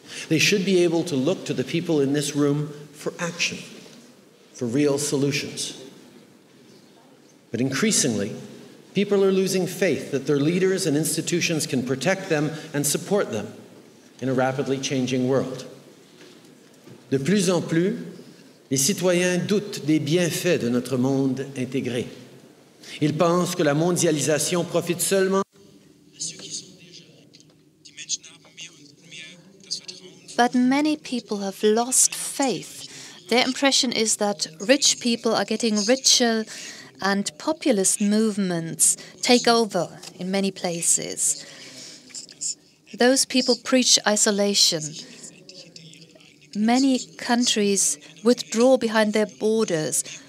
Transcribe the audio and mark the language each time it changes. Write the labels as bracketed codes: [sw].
[en] They should be able to look to the people in this room for action, for real solutions. But increasingly, people are losing faith that their leaders and institutions can protect them and support them in a rapidly changing world. [fr] De plus en plus, les citoyens doutent des bienfaits de notre monde intégré. Ils pensent que la mondialisation profite seulement. [en] But many people have lost faith. Their impression is that rich people are getting richer and populist movements take over in many places. Those people preach isolation. Many countries withdraw behind their borders.